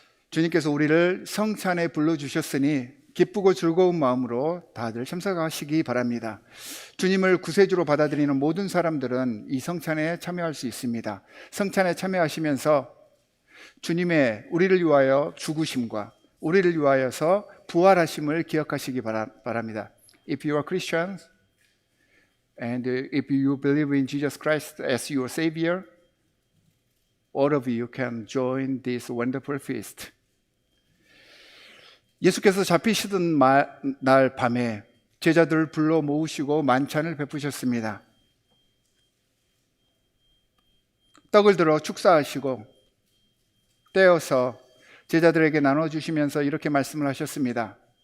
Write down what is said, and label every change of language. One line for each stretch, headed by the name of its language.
Korean: 주님께서 우리를 성찬에 불러주셨으니 기쁘고 즐거운 마음으로 다들 참석하시기 바랍니다. 주님을 구세주로 받아들이는 모든 사람들은 이 성찬에 참여할 수 있습니다. 성찬에 참여하시면서 주님의 우리를 위하여 죽으심과 우리를 위하여서 부활하심을 기억하시기 바랍니다.
English: If you are Christians and if you believe in Jesus Christ as your Savior, all of you can join this wonderful feast.
Korean: 예수께서 잡히시던 날 밤에 제자들을 불러 모으시고 만찬을 베푸셨습니다. 떡을 들어 축사하시고 떼어서 제자들에게 나눠주시면서 이렇게 말씀을 하셨습니다.